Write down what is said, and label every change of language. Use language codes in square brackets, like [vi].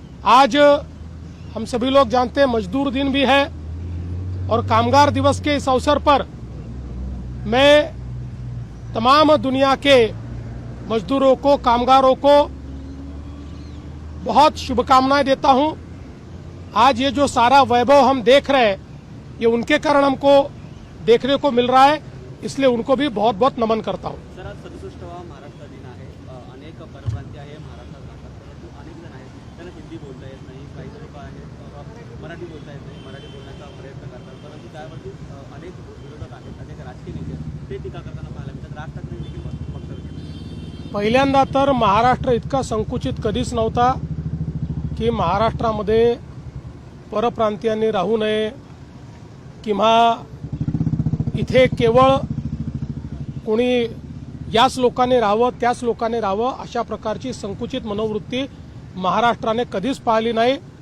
[hi] आज हम सभी लोग जानते हैं मजदूर दिन भी है, और कामगार दिवस के इस अवसर पर मैं तमाम दुनिया के मजदूरों को, कामगारों को बहुत शुभकामनाएं देता हूं। आज ये जो सारा वैभव हम देख रहे हैं, ये उनके कारण हमको देखने को मिल रहा है, इसलिए उनको भी बहुत बहुत नमन करता हूं। [mr] सर, आज 67वा महाराष्ट्र दिन आहे। अनेक परप्रांतीय आहे महाराष्ट्रात राहतात, परंतु अनेक जण आहेत त्यांना हिंदी बोलता येत नाही, काही लोक आहेत मराठी बोलता येत नाही, मराठी बोलण्याचा प्रयत्न करतात, परंतु त्यावरती अनेक विरोधक आहेत, अनेक राजकीय नेते ते टीका करताना पाहायला मिळतात। राज ठाकरे देखील वक्तव्य केलं। पहिल्यांदा तर महाराष्ट्र इतका संकुचित कधीच नव्हता की महाराष्ट्रामध्ये परप्रांतीयांनी राहू नये, किंवा इथे केवळ कोणी याच लोकांनी राहावं त्याच लोकांनी राहावं अशा प्रकारची संकुचित मनोवृत्ती महाराष्ट्राने कधीच पाहिली नाही.